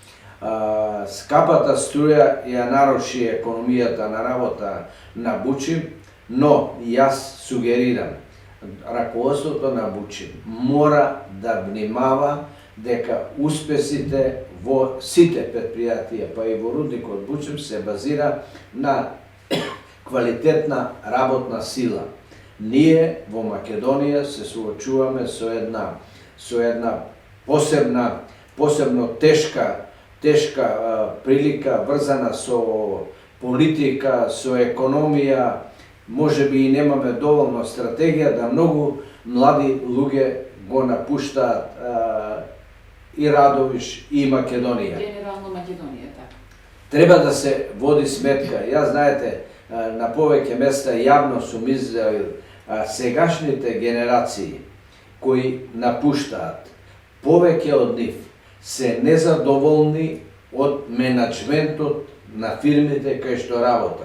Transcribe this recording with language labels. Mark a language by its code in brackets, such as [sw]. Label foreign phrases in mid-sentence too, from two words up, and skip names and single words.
[mk] Скапата струја ја наруши економијата на работа на Бучин, но јас сугерирам, раководството на Бучин мора да внимава дека успесите во сите предпријатија, па и во рудникот Бучин, се базира на квалитетна работна сила. Ние во Македонија се соочуваме со една посебна posebno teška prilika vrzana so politika, so ekonomija, може би и немаме доволно стратегија да многу млади луѓе го напуштаат и Радовиш и Македонија. Генерално Македонија, така. Треба да се води сметка. Ја знаете, на повеќе места јавно сум изјавил сегашните генерации кои напуштаат, повеќе од нив се незадоволни од менаџментот на фирмите кај што работат.